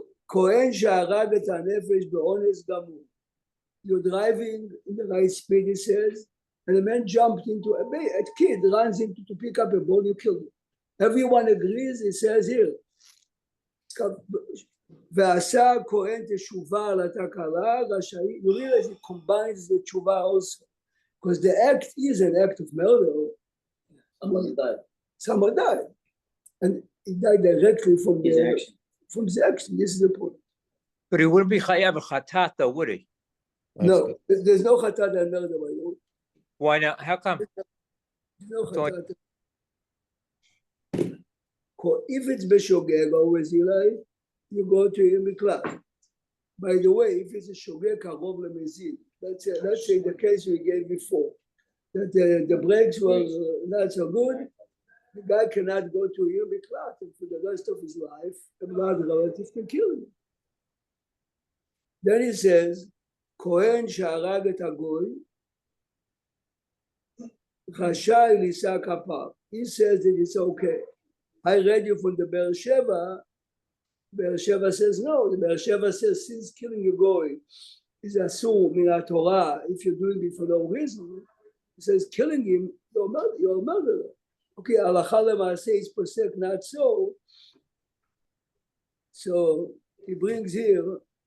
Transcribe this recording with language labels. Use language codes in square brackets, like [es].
[he] Kohen שהרג את הנפש באונס גמור. [en] You're driving in the right speed, he says, and a man jumped into a kid runs into to pick up a ball, you kill him. Everyone agrees, he says here. [he] ועשה כהן תשובה על התקלה רשאי. [en] You realize it combines the teshuvah also. Because the act is an act of murder. Somebody died. Someone died. And he died directly from His the action. from the action. This is the point. But he wouldn't be chayav a chatat though, would he? No, there's no chatat and murder by the way. Why not? How come? There's no So- chatat. If it's b'shogeg, always Eli, you go to Yom Miklat. By the way, if it's a shogeg karov lemezid, let's say the case we gave before, that the brakes were not so good, the guy cannot go to Yom Miklat, and for the rest of his life, a blood relative can kill him. Then he says, [he] Kohen שהרג את הגוי, רשאי לישא כפיו. [en] He says that it's okay. I read you from the Be'er Sheva. Be'er Sheva says no. The Be'er Sheva says since killing a goy is asur min Torah, if you're doing it for no reason, he says killing him, you're a murderer. Okay, halacha lema'aseh is posek not so. So he brings here.